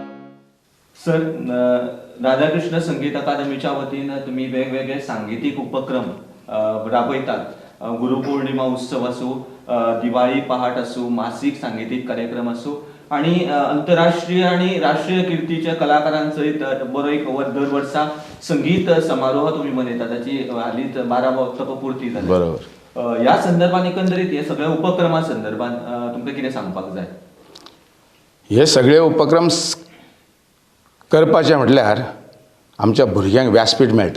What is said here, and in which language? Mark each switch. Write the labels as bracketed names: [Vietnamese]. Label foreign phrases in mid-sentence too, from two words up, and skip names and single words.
[Marathi] सर राधाकृष्ण संगीत अकादमीच्या वतीनं तुम्ही वेगवेगळे सांगीतिक उपक्रम राबवतात. गुरुपौर्णिमा उत्सव असो, दिवाळी पहाट असो, मासिक सांगीतिक कार्यक्रम असो आणि आंतरराष्ट्रीय आणि राष्ट्रीय कीर्तीच्या कलाकारांसहित [Konkani] बरो एक दर वर्सा संगीत समारोह तुम्ही मनयता. त्याची हालीच 12 वर्सां पूर्ती जाली. बरोबर. या संदर्भात एकंदरीत हे सगळ्या उपक्रमा संदर्भात तुमकां कितें सांगपाक जाय? हे सगळे उपक्रम करपाचे म्हटल्यार आमच्या भुरग्यांक व्यासपीठ मेळटा.